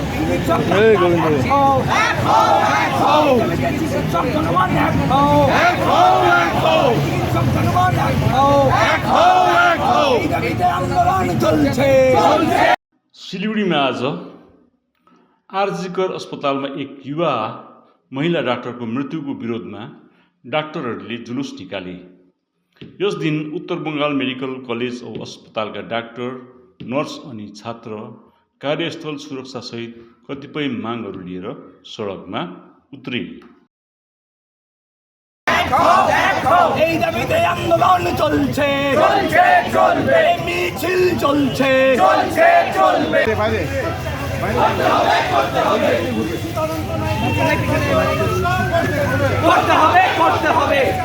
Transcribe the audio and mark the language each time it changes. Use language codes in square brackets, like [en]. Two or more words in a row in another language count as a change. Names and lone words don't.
[ne] सिलगढीमा आज आरजीकर अस्पतालमा एक युवा महिला डाक्टरको मृत्युको विरोधमा डाक्टरहरूले जुलुस निकाले। यस दिन उत्तर बङ्गाल मेडिकल कलेज औ अस्पतालका डाक्टर, नर्स अनि छात्र कार्यस्थल सुरक्षासहित कतिपय मागहरू लिएर सडकमा उत्रे। [bn] এই দাবিতে আন্দোলন চলছে মিছিল চলছে করতে হবে